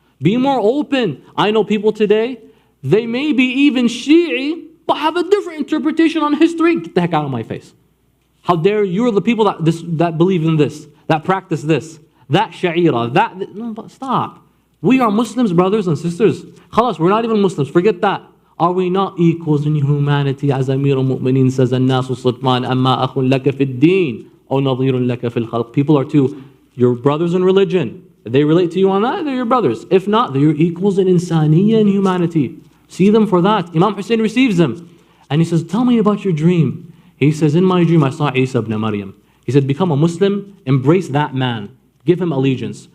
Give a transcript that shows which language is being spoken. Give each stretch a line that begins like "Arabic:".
English: Be more open. I know people today, they may be even Shi'i, but have a different interpretation on history. Get the heck out of my face. How dare you're the people that believe in this, that practice this, that sha'ira, no, but stop. We are Muslims, brothers and sisters. Khalas, we're not even Muslims, forget that. Are we not equals in humanity? As Amir al-Mu'mineen says,
Arabic: النَّاسُ صِدْمَانِ أَمَّا أَخٌ لَكَ فِي الدِّينِ أَوْ نَظِيرٌ لَكَ فِي الْخَلْقِ.
English: People are your brothers in religion. If they relate to you on that, they're your brothers. If not, they're your equals in insaniyya and humanity. See them for that. Imam Hussein receives them. And he says, tell me about your dream. He says, in my dream I saw Isa ibn Maryam. He said, become a Muslim, embrace that man, give him allegiance.